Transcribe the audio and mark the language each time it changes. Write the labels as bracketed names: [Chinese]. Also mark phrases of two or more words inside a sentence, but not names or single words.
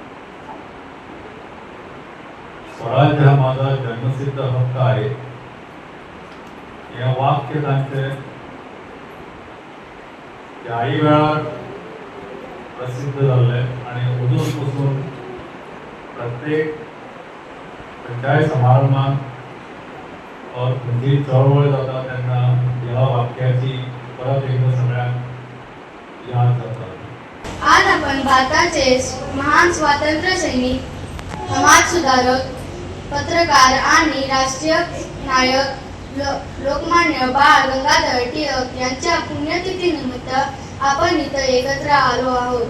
[Konkani] स्वराज्य हा माझा जन्मसिद्ध हक्क आहे या वाक्य त्यांचे त्याही वेळार प्रसिद्ध झाले आणि उजूनपासून प्रत्येक खंयच्याय समारंभात और खंयची चळवळ जाता तेन्ना ह्या वाक्याची परत एकदा सगळ्यांक याद जाता. [Marathi] आज आपण भारताचे महान स्वातंत्र्य सैनिक, समाज सुधारक, पत्रकार आणि राष्ट्रीय नायक लोकमान्य बाळ गंगाधर टिळक यांच्या पुण्यतिथी निमित्त आपण इथं एकत्र आलो आहोत.